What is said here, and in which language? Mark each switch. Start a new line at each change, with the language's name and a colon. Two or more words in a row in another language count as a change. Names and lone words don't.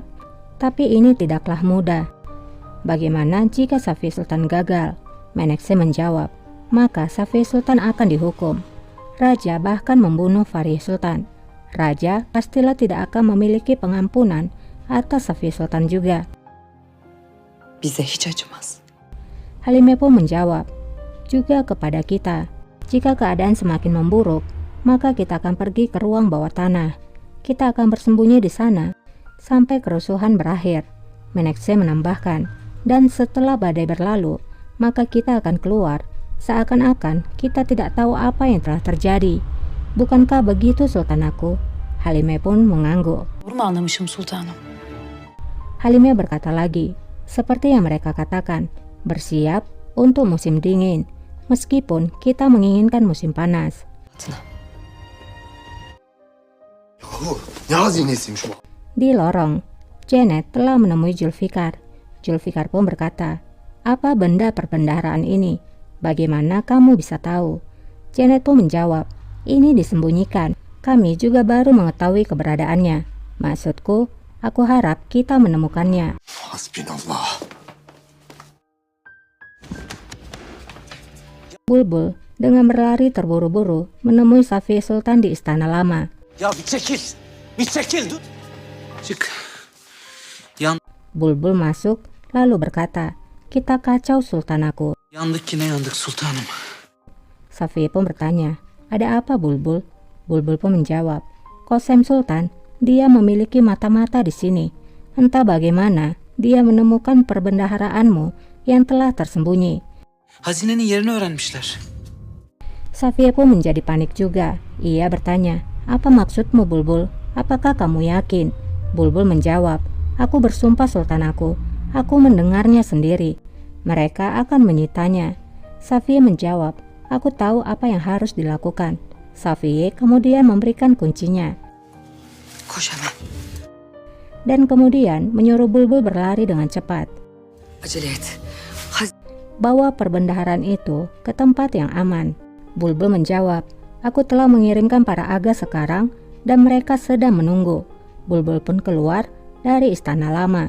Indonesian: Tapi ini tidaklah mudah. Bagaimana jika Safi Sultan gagal? Menekse menjawab, maka Safi Sultan akan dihukum. Raja bahkan membunuh Farih Sultan. Raja pastilah tidak akan memiliki pengampunan atas Safi Sultan juga.
Turkish: Bize hiç acımaz.
Indonesian: Halime pun menjawab, juga kepada kita. Jika keadaan semakin memburuk, maka kita akan pergi ke ruang bawah tanah. Kita akan bersembunyi di sana sampai kerusuhan berakhir. Menekse menambahkan, dan setelah badai berlalu, maka kita akan keluar. Seakan-akan kita tidak tahu apa yang telah terjadi. Bukankah begitu Sultan aku? Halime pun mengangguk.
Turkish: Doğru mu anlamışım sultanım?
Indonesian: Halime berkata lagi, seperti yang mereka katakan, bersiap untuk musim dingin, meskipun kita menginginkan musim panas.
Turkish: Ne hazinesiymiş bu?
Indonesian: Di lorong, Janet telah menemui Zulfikar. Zulfikar pun berkata, apa benda perbendaharaan ini? Bagaimana kamu bisa tahu? Janet pun menjawab, ini disembunyikan. Kami juga baru mengetahui keberadaannya. Maksudku, aku harap kita menemukannya.
Arabic: Hasbinallah.
Indonesian: Bulbul dengan berlari terburu-buru menemui Safi Sultan di istana lama.
Turkish: Ya bir çekil. Bir çekil dur. Çık.
Indonesian: Bulbul masuk lalu berkata, kita kacau Sultan aku.
Turkish: Yandık yine yandık sultanım.
Indonesian: Safi pun bertanya, ada apa Bulbul? Bulbul pun menjawab, Qasem Sultan, dia memiliki mata-mata di sini. Entah bagaimana dia menemukan perbendaharaanmu yang telah tersembunyi.
Turkish: Hazinenin yerini öğrenmişler.
Indonesian: Safia pun menjadi panik juga. Ia bertanya, apa maksudmu Bulbul? Apakah kamu yakin? Bulbul menjawab, aku bersumpah Sultan aku mendengarnya sendiri. Mereka akan menyitanya. Safia menjawab, aku tahu apa yang harus dilakukan. Safia kemudian memberikan kuncinya.
Turkish: Koş hemen.
Indonesian: Dan kemudian menyuruh Bulbul berlari dengan cepat.
Turkish: Acele et.
Indonesian: Bawa perbendaharaan itu ke tempat yang aman. Bulbul menjawab, aku telah mengirimkan para aga sekarang dan mereka sedang menunggu. Bulbul pun keluar dari istana lama.